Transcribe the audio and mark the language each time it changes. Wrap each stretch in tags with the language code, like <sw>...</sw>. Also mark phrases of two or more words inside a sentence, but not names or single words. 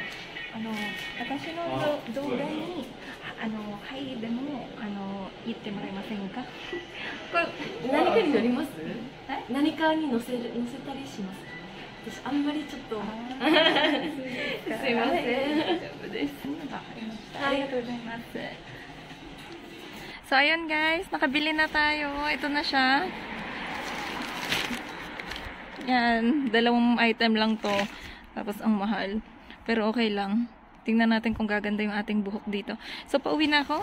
<ja>私の動画にはいでも言ってもらえませんか？これ何かに乗ります？何かに乗せたりしますか？私あんまりちょっとすいません。大丈夫です。ありがとうございます。</ja> <tl>So ayun guys, nakabili na tayo. Ito na siya. Yan, 2 item lang to. Tapos ang mahal. Pero okay lang. Tingnan natin kung gaganda yung ating buhok dito. So, pauwi na ako.</tl>